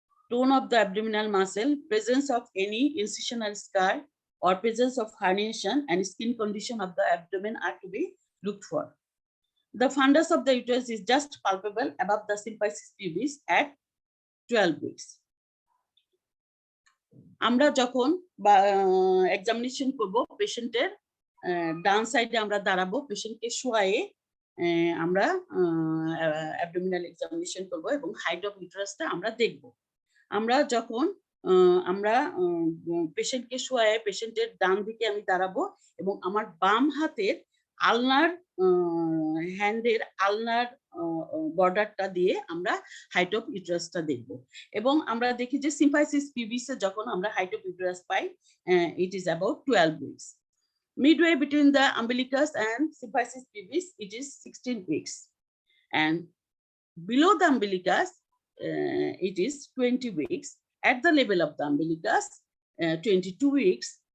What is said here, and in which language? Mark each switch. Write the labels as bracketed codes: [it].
[en] Tone of the abdominal muscle, presence of any incisional scar or presence of herniation and skin condition of the abdomen are to be looked for. The fundus of the uterus is just palpable above the symphysis pubis at 12 weeks. [bn] আমরা যখন examination করব, পেশেন্টের ডান সাইডে আমরা দাঁড়াবো, পেশেন্টকে শোয়ায়ে আমরা abdominal examination করব এবং হাইট অফ ইউটেরাসটা আমরা দেখব। আমরা যখন আমরা পেশেন্টকে শোয়ায়ে পেশেন্টের ডান দিকে আমি দাঁড়াবো এবং আমার বাম হাতের আলনার হ্যান্ডের আলনার বর্ডারটা দিয়ে আমরা হাইট অফ ইউটেরাসটা দেখব। এবং আমরা দেখি যে সিম্ফাইসিস পিবিসে যখন আমরা height of uterus pi, [en] It is about 12 weeks. Midway between the umbilicus and symphysis pubis, it is 16 weeks, and below the umbilicus, it is 20 weeks. At the level of the umbilicus, 22 weeks.